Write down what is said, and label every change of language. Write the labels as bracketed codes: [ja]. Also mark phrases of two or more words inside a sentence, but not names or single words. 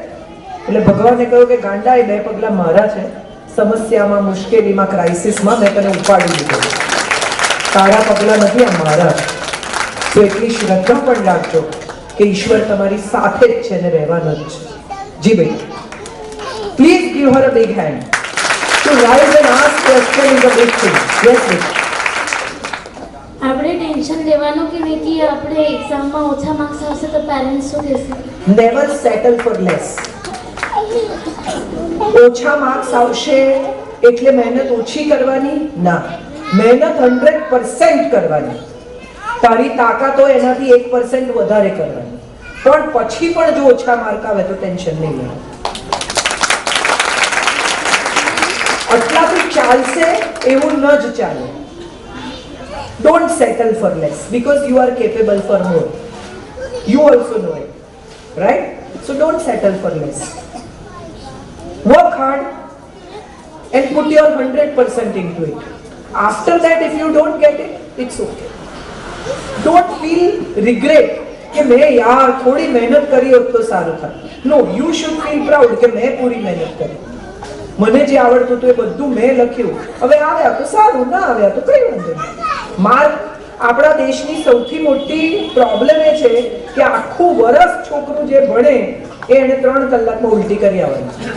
[gu] એટલે ભગવાને કહ્યું કે ગાંડા, એ 2 પગલાં મારા છે. સમસ્યામાં, મુશ્કેલીમાં, ક્રાઇસિસમાં મેં તને ઉપાડી લીધો. તારા પગલાં નથી, આ મારા છે. તો એટલી શ્રદ્ધા પણ રાખજો કે ઈશ્વર તમારી સાથે જ છે ને રહેવાનો જ છે. જી ભાઈ, [en] પ્લીઝ give her a big hand to rise and ask question is a big thing. Yes, please. [gu] આપણે ટેન્શન લેવાનું કે નહીં કે આપણે એક્ઝામમાં ઓછા માર્ક્સ આવશે તો પેરેન્ટ્સ શું કહેશે? [en] Never settle for less. [gu] ઓછા માર્ક્સ આવશે એટલે મહેનત ઓછી કરવાની ના, મહેનત 100% કરવાની. તારી તાકાત હોય એનાથી 1% વધારે કરવાની. પણ પછી પણ જો ઓછા માર્ક આવે તો ટેન્શન નહીં લેવાનું. આટલાથી ચાલશે એવું ન જ ચાલે. [en] Don't settle for less because you are capable for more. You also know it, right? So don't settle for less. Work hard and put your 100% into it. After that, if you don't get it, it's okay. Don't feel regret [gu] કે મેં યાર થોડી મહેનત કરી હોત તો સારું થાય. [en] No, you should feel proud [gu] કે મેં પૂરી મહેનત કરી. મને જે આવડતું હતું એ બધું મેં લખ્યું. હવે આવ્યા તો સારું, ના આવ્યા તો કઈ વાંધો નહીં. માર્ક આપણા દેશની સૌથી મોટી પ્રોબ્લેમ એ છે કે આખું વર્ષ છોકરું જે ભણે એ એને 3 કલાકમાં ઉલટી કરી આવવાની.